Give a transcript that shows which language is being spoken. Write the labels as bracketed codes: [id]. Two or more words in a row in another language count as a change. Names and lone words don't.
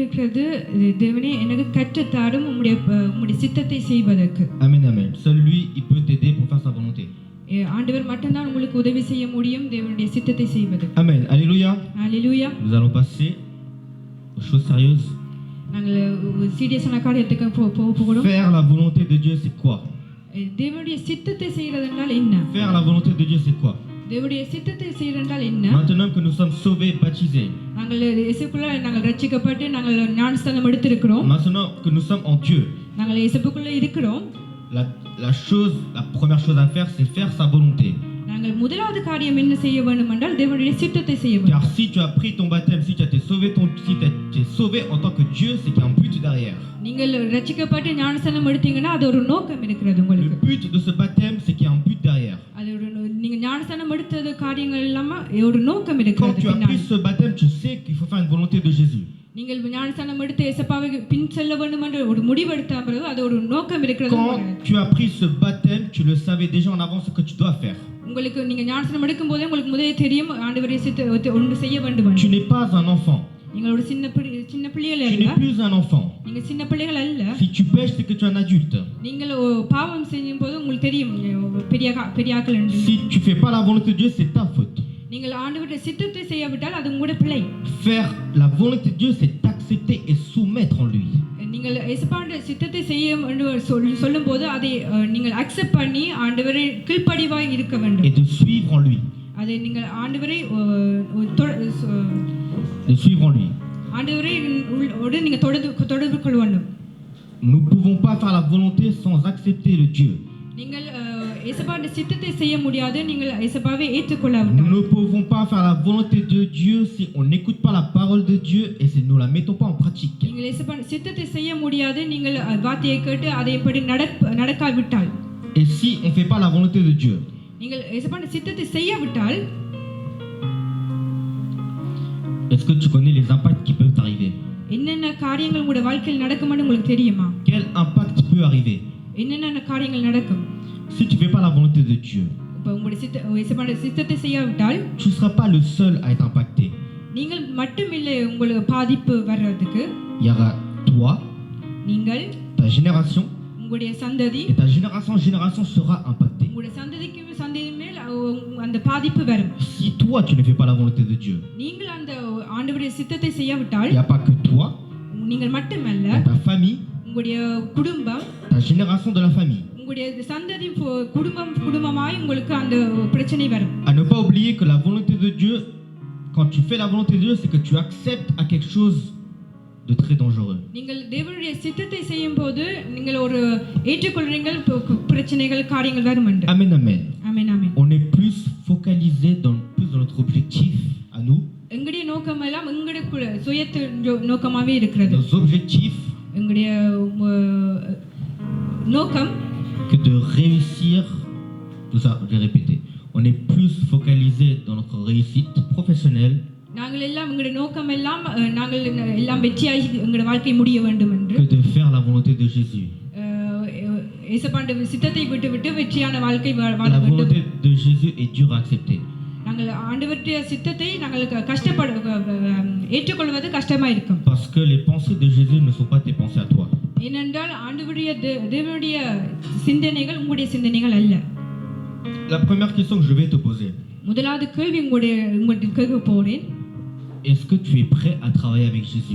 [ta] கேட்கிறது தேவனே எனக்கு கற்றுத்தாரும் உம்முடைய சித்தத்தை செய்வதற்கு. [fr] Amen, amen. Seul lui, il peut t'aider pour faire sa volonté. [ta] ஆண்டவர் மட்டும்தான் உங்களுக்கு உதவி செய்ய முடியும் தேவனுடைய சித்தத்தை செய்வதற்கு. [fr] Amen. Alléluia. Alléluia. Nous allons passer aux choses sérieuses. [ta] நாங்கள் சீரியஸான காரியத்துக்கு போகிறோம். [fr] Faire la volonté de Dieu, c'est quoi? [ta] தேவனுடைய சித்தத்தை செய்கிறது என்றால் என்ன? [fr] Faire la volonté de Dieu, c'est quoi? [ta] தேவனுடைய சித்தத்தை செய்கிறது என்றால் என்ன? [fr] Maintenant que nous sommes sauvés, baptisés. [ta] நாங்கள் இயேசுக்குள்ள நாங்கள் ரட்சிக்கப்பட்டு நாங்கள் ஞானஸ்நானம் எடுத்திருக்கிறோம். [fr] Maintenant que nous sommes en Dieu. [ta] நாங்கள் இயேசுக்குள்ள இருக்கிறோம். [fr] La première chose à faire, c'est faire sa volonté. [ta] நாங்கள் முதலாவது காரியம் என்ன செய்ய வேண்டும் என்றால் தேவனுடைய சித்தத்தை செய்ய வேண்டும். [fr] Car si tu as pris ton baptême, si tu as été sauvé en tant que Dieu, c'est qu'il y a un but derrière. [ta] நீங்கள் ரட்சிக்கப்பட்டு ஞானஸ்நானம் எடுத்தீங்கன்னா அது ஒரு நோக்கம் இருக்கிறது உங்களுக்கு. [fr] Le but de ce baptême, c'est qu'il y a un but derrière. [ta] அது ஒரு நீங்க ஞானஸ்நானம் எடுத்தது காரியங்கள் எல்லாம் ஒரு நோக்கம் இருக்கிறது. [fr] Quand tu as pris ce baptême, tu sais qu'il faut faire une volonté de Jésus. [ta] நீங்கள் ஞானஸ்நானம் எடுத்து இயேசுவை பின் செல்ல வேண்டும் என்ற ஒரு முடிவு எடுத்த பிறகு அது ஒரு நோக்கம் இருக்கிறது. [fr] Quand tu as pris ce baptême, tu le savais déjà en avance ce que tu dois faire. [ta] உங்களுக்கு நீங்க ஞானஸ்நானம் எடுக்கும்போதே உங்களுக்கு முதலே தெரியும் ஆண்டவரே சித்தத்தை ஒன்று செய்ய வேண்டும் என்று. [fr] Tu n'es pas un enfant. [ta] நீங்கள் ஒரு சின்ன பிள்ளைகள் [fr] Tu [ta] அல்ல. [fr] n'es plus un enfant. [ta] நீங்க சின்ன பிள்ளைகள் அல்ல. [fr] Si tu pêches, c'est que tu es un adulte. [ta] நீங்கள் பாவம் செய்யும்போது உங்களுக்கு தெரியும் பெரிய ஆட்கள் என்று. [fr] Si tu fais pas la volonté de Dieu, c'est ta faute. [ta] நீங்கள் ஆண்டவருடைய சித்தத்தை செய்யாவிட்டால் அது உங்களுடைய பிழை. [fr] Faire la volonté de Dieu, c'est t'accepter et soumettre en lui. [ta] நீங்கள் இயேசுவுடைய சித்தத்தை செய்ய என்று சொல்லும்போது அதை நீங்கள் அக்செப்ட் பண்ணி ஆண்டவரை கீழ்ப்படிவாய் இருக்க வேண்டும். [fr] Et de suivre en lui. [ta] அதை நீங்கள் ஆண்டவரை [fr] De suivre en lui. [ta] ஆண்டவரை நீங்க தொடர்பு கொள்ள வேண்டும். [fr] Nous ne pouvons pas faire la volonté sans accepter le Dieu. [ta] நீங்கள் இயேசுவுடைய சித்தத்தை செய்ய முடியாது நீங்கள் இயேசுவை ஏற்றுக்கொள்ளாவிட்டால். [fr] Nous ne pouvons pas faire la volonté de Dieu si on n'écoute pas la parole de Dieu et si nous la mettons pas en pratique. [ta] நீங்கள் இயேசுவுடைய சித்தத்தை செய்ய முடியாது நீங்கள் வார்த்தையை கேட்டு அதைப்படி நடக்காவிட்டால். [fr] Et si on fait pas la volonté de Dieu. [ta] நீங்கள் இயேசுவுடைய சித்தத்தை செய்யாவிட்டால். [fr] Est-ce que tu connais les impacts qui peuvent arriver? [ta] என்னென்ன காரியங்கள் உங்களுடைய வாழ்க்கையில் நடக்கும்னு உங்களுக்கு தெரியுமா? [fr] Quel impact peut arriver? [ta] என்னென்ன காரியங்கள் நடக்கும்? [fr] Si tu fais pas la volonté de Dieu. [ta] இப்போ உங்களுடைய சித்தத்தை செய்யாவிட்டால் [fr] tu ne seras pas le seul à être impacté. [ta] நீங்கள் மட்டுமில்லை உங்களுக்கு பாதிப்பு வர்றதுக்கு. [fr] Il y aura toi, [ta] நீங்கள், [fr] ta génération, [ta] உங்களுடைய சந்ததி, [fr] et ta génération sera impactée. [ta] உங்களுடைய சந்ததிக்கு மேல் அந்த பாதிப்பு வரும். [fr] Si toi tu ne fais pas la volonté de Dieu. [ta] நீங்கள் அந்த ஆண்டவருடைய சித்தத்தை செய்யாவிட்டால். [fr] Il y a pas que toi. [ta] நீங்கள் மட்டுமல்ல. [fr] Ta famille. [ta] உங்களுடைய குடும்பம். [fr] Ta génération de la famille. [ta] உங்களுடைய சந்ததி குடும்பமாய் உங்களுக்கு அந்த பிரச்சனை வரும். [fr] À ne pas oublier que la volonté de Dieu, quand tu fais la volonté de Dieu, c'est que tu acceptes à quelque chose de très dangereux. [ta] நீங்கள் தேவனுடைய சித்தத்தை செய்யும்போது நீங்கள் ஒரு ஏற்றுக்கொள்றீங்கள் பிரச்சனைகள் காரியங்கள் வரும் என்று. [fr] Amen, amen. Amen, amen. On est plus focalisé dans notre objectif à nous. [ta] எங்களுடைய நோக்கம் எல்லாம் எங்களுடைய சுயத்து நோக்கமாவே இருக்கிறது. [fr] Nos objectifs. [ta] எங்களுடைய நோக்கம் [fr] que de réussir, tout ça, je vais répéter. On est plus focalisé dans notre réussite professionnelle. [ta] நாங்கள் எல்லாம் எங்களுடைய நோக்கம் எல்லாம் நாங்கள் எல்லாம் வெற்றியாய் எங்களுடைய வாழ்க்கை முடிய வேண்டும் என்று. [fr] Que de faire la volonté de Jésus. [ta] இயேசுவுடைய சித்தத்தை விட்டு வெற்றியான வாழ்க்கை வாழ வேண்டும். [fr] La volonté de Jésus est dure à accepter. [ta] நாங்கள் ஆண்டவருடைய சித்தத்தை நாங்கள் ஏற்றுக்கொள்வது கஷ்டமா இருக்கும். [fr] Parce que les pensées de Jésus ne sont pas tes pensées à toi. [ta] ஏனென்றால் ஆண்டவருடைய தேவனுடைய சிந்தனைகள் உங்களுடைய சிந்தனைகள் அல்ல. [fr] La première question que je vais te poser. [ta] முதலாவது கேள்வி உங்களுக்கு கேட்க போறேன். [fr] Est-ce que tu es prêt à travailler avec Jésus?